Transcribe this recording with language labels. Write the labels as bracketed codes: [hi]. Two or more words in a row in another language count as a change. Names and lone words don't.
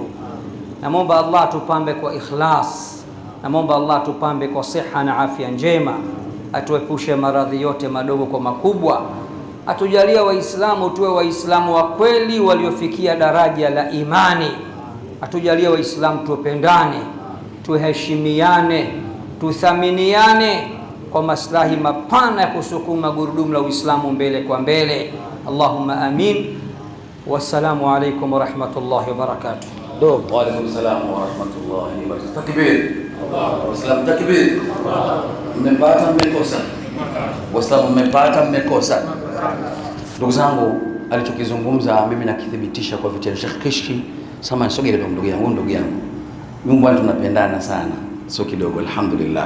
[sw] namwomba Allah atupambe kwa ikhlas, namwomba Allah atupambe kwa siha na afya njema, atuepushe maradhi yote madogo kwa makubwa, atujalia Waislamu tuwe Waislamu wa kweli waliofikia daraja la imani, atujalia Waislamu tupendane, tuheshimiane, tuthaminiane kwa maslahi mapana ya kusukuma gurudumu la Uislamu mbele kwa mbele. [ar] اللهم آمين. والسلام عليكم ورحمة الله وبركاته. وعليكم السلام ورحمة الله وبركاته. [sw] Takbir. Waislamu takbir. Mmepata mmekosa? Waislamu mmepata mmekosa? Ndugu zangu, alichokizungumza mimi nakithibitisha kwa vitendo. Sheikh Kishki, sama nisogee kidogo ndugu yangu. Mungu bwana, tunapendana sana, sio kidogo, alhamdulillah.